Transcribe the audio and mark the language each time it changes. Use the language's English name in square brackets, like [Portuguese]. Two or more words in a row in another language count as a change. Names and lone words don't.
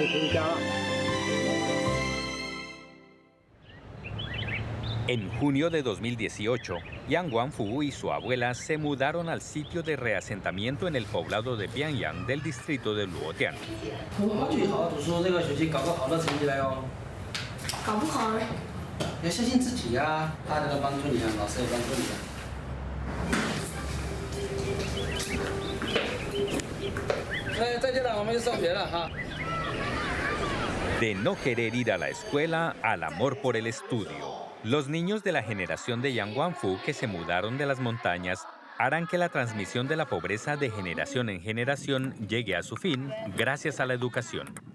[Spanish] En junio de 2018, Yang Guangfu y su abuela se mudaron al sitio de reasentamiento en el poblado de Bianyang del distrito de Luotian. [Chinese] 最好读书，这个学期搞个好的成绩来哦。搞不好嘞。要相信自己呀，大家都帮助你啊，老师也帮助你啊。再见了，我们就上学了哈。 [Spanish] De no querer ir a la escuela al amor por el estudio. Los niños de la generación de Yang Guangfu que se mudaron de las montañas harán que la transmisión de la pobreza de generación en generación llegue a su fin gracias a la educación.